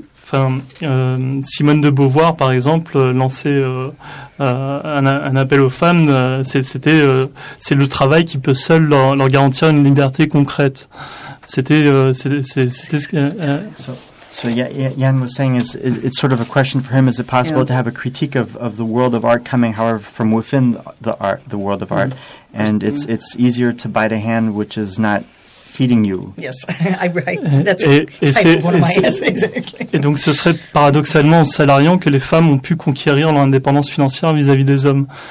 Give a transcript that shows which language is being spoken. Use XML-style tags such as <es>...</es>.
<fr>Enfin, Simone de Beauvoir, par exemple, lançait un appel aux femmes. C'est le travail qui peut seul leur garantir une liberté concrète.</fr> <en>Yann was saying it's sort of a question for him: is it possible to have a critique of the world of art coming, however, from within the world of art? And it's easier to bite a hand which is not feeding you. Yes, I write. That's one of my essays. Exactly.</en> <fr>Et donc, ce serait paradoxalement en salariant que les femmes ont pu conquérir leur indépendance financière vis-à-vis des hommes.</fr>